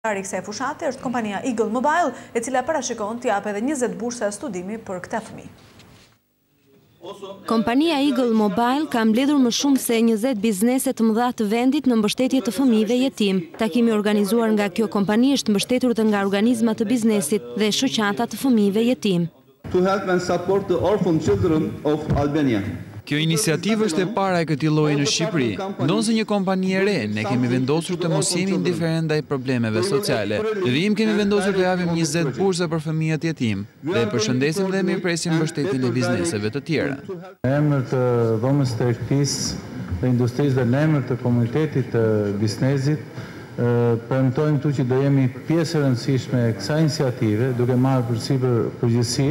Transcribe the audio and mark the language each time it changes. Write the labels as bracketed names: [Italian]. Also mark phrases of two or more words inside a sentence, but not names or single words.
[Albanian] Kësaj fushate është kompania Eagle Mobile, e cila parashikon të japë edhe 20 bursa studimi për këta fëmijë. Kompania Eagle Mobile ka mbledhur më shumë se 20 biznese të mëdha të vendit në mbështetje të fëmijëve jetim. Takimi organizuar nga kjo kompani është mbështetur dhe nga organizma të biznesit dhe shoqata të fëmijëve jetim. [English] To help and support the orphan children of Albania. [Albanian] Kjo iniciativë është e para e këtij lloji në Shqipëri. Ndonse një kompani e re, ne kemi vendosur të mos jemi indiferent ndaj problemeve sociale. Vim kemi vendosur të japim 20 bursa për fëmijët jetim dhe përshëndesim dhe mirëpresim mbështetjen e bizneseve të tjera. Në emër të dhomës së tregtisë dhe industrisë dhe në emër të komunitetit të biznesit, premtojmë këtu që do jemi pjesë e rëndësishme e kësaj iniciative, duke marrë përsipër përgjegjësi.